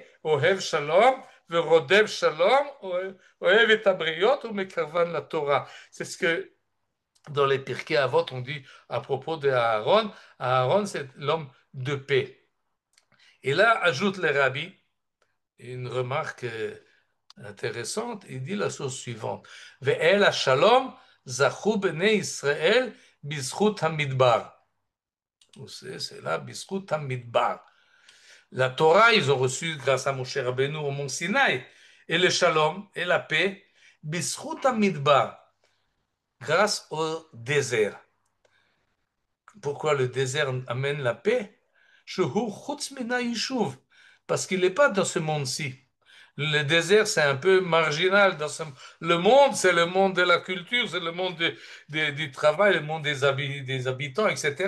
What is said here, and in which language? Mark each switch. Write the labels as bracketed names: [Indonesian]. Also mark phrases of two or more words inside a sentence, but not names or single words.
[Hebrew] אוהב שלום, ורודף שלום, אוהב את הבריות, ומקרבן לתורה. [French] C'est ce que dans les Pirkei Avot, on dit à propos d'Aaron, Aaron, c'est l'homme de paix. Et là, ajoute le rabbi une remarque intéressante, il dit la chose suivante. [Hebrew] ואל השלום זכו בני ישראל בזכות המדבר. [French] C'est là, [Hebrew] בזכות המדבר. [French] La Torah, ils ont reçu grâce à Moshe Rabbeinu au mont Sinaï. Et le shalom et la paix, [Hebrew] בזכות המדבר, [French] grâce au désert. Pourquoi le désert amène la paix? Parce qu'il n'est pas dans ce monde-ci. Le désert, c'est un peu marginal. Le monde, c'est le monde de la culture, c'est le monde du travail, le monde des habitants, etc.